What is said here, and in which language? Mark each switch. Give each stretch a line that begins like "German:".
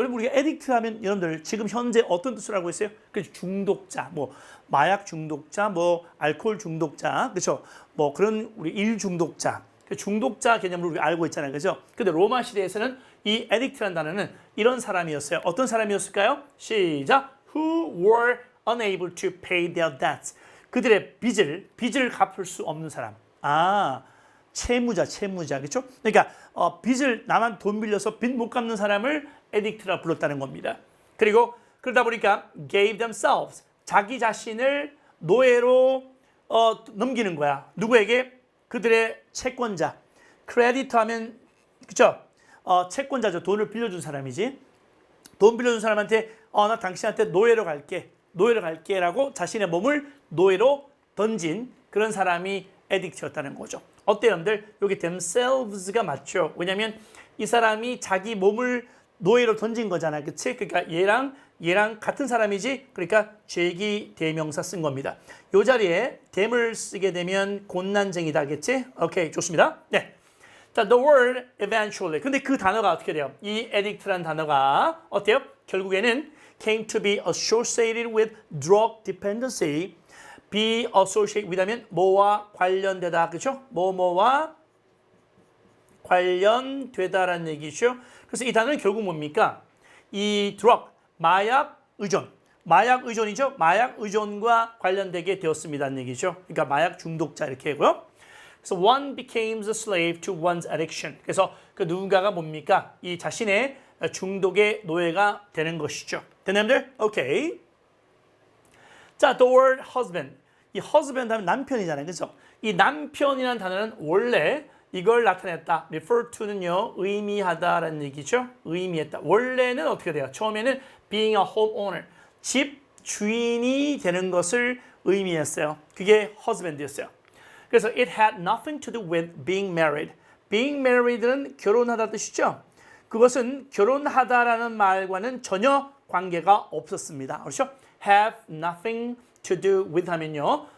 Korean: 여러분, 우리가 에딕트 하면 여러분들 지금 현재 어떤 뜻으로 알고 있어요? 그렇죠. 중독자, 뭐 마약 중독자, 뭐 알코올 중독자, 그렇죠. 뭐 그런 우리 일 중독자, 그 중독자 개념으로 우리가 알고 있잖아요, 그렇죠. 근데 로마 시대에서는 이 에딕트라는 단어는 이런 사람이었어요. 어떤 사람이었을까요? 시작.
English: Who were unable to pay their debts.
Korean: 그들의 빚을 갚을 수 없는 사람. 채무자, 그렇죠? 그러니까 빚을 나만 돈 빌려서 빚 못 갚는 사람을 에딕트라 불렀다는 겁니다. 그리고 그러다 보니까
English: gave themselves,
Korean: 자기 자신을 노예로 넘기는 거야. 누구에게? 그들의 채권자. 크레디터 하면 그렇죠? 채권자죠. 돈을 빌려준 사람이지. 돈 빌려준 사람한테 나 당신한테 노예로 갈게라고 자신의 몸을 노예로 던진 그런 사람이 에딕트였다는 거죠. 어때요, 여러분들? 여기 themselves가 맞죠. 왜냐하면 이 사람이 자기 몸을 노예로 던진 거잖아, 그치? 그러니까 얘랑 같은 사람이지. 그러니까 죄기 대명사 쓴 겁니다. 이 자리에 them을 쓰게 되면 곤난쟁이다, 그치? 오케이, 좋습니다. 네. 자,
English: the word eventually.
Korean: 근데 그 단어가 어떻게 돼요? 이 addict라는 단어가 어때요? 결국에는
English: came to be associated with drug dependency.
Korean: be associated with 하면 뭐와 관련되다, 그렇죠? 뭐뭐와 관련되다라는 얘기죠. 그래서 이 단어는 결국 뭡니까? 이 drug, 마약 의존이죠. 마약 의존과 관련되게 되었습니다는 얘기죠. 그러니까 마약 중독자 이렇게 하고요. 그래서
English: one becomes a slave to one's addiction.
Korean: 그래서 그 누군가가 뭡니까? 이 자신의 중독의 노예가 되는 것이죠. 됐나요? 오케이. 자,
English: the word husband.
Korean: 이 husband 하면 남편이잖아요. 그렇죠? 이 남편이라는 단어는 원래 이걸 나타냈다. refer to는요. 의미하다라는 얘기죠. 의미했다. 원래는 어떻게 돼요? 처음에는
English: being a homeowner.
Korean: 집 주인이 되는 것을 의미했어요. 그게 husband였어요.
English: 그래서 it had nothing to do with being married. being married는
Korean: 결혼하다 뜻이죠. 그것은 결혼하다라는 말과는 전혀 관계가 없었습니다. 그렇죠?
English: have nothing to do with
Korean: 하면요.